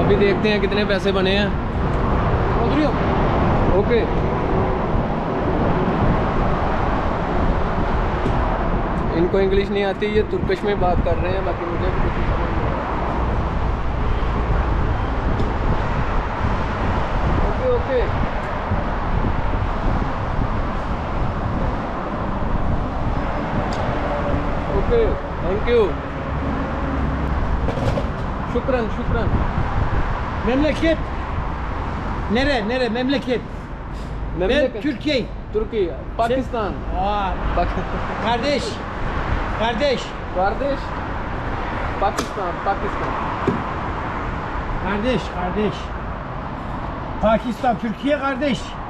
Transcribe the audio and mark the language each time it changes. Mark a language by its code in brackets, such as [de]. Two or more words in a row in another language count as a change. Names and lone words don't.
[hi] अभी देखते हैं कितने पैसे बने हैं। ओके, इनको इंग्लिश नहीं आती, ये तुर्किश में बात कर रहे हैं, बाकी मुझे भी कुछ समझ नहीं आ रहा। [en] OK thank you, शुक्रान। [tr] Memleket. Nere memleket? Ben Türkiye. [hi] तुर्की, पाकिस्तान। [tr] Aa, kardeş. [hi] पाकिस्तान। [tr] Kardeş. Pakistan, Türkiye kardeş.